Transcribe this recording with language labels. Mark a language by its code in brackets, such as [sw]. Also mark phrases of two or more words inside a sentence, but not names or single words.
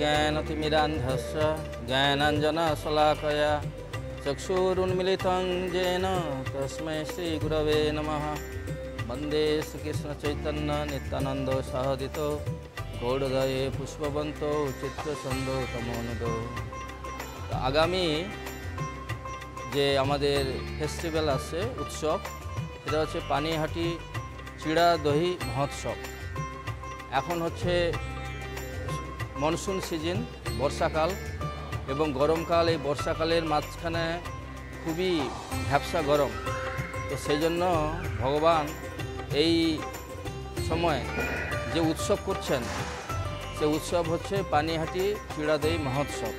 [sa] ज्ञानतिमिरान्धस्य ज्ञानाञ्जनशलाकया चक्षुरुन्मिलितं येन तस्मै श्रीगुरवे नमः। वन्दे श्रीकृष्णचैतन्य नित्यानन्द सहोदितो गौड़दये पुष्पवन्तो चित्तछन्दो तमोनुदो। [bn] आगामी যে আমাদের ফেস্টিভ্যাল আছে উৎসব সেটা হচ্ছে পানিহাটি চিড়া দহি মহোৎসব। এখন হচ্ছে মনসুন সিজন, বর্ষাকাল এবং গরমকাল। এই বর্ষাকালের মাঝখানে খুবই ভ্যাপসা গরম, তো সেই জন্য ভগবান এই সময় যে উৎসব করছেন সে উৎসব হচ্ছে পানিহাটি চিড়া দহি মহোৎসব।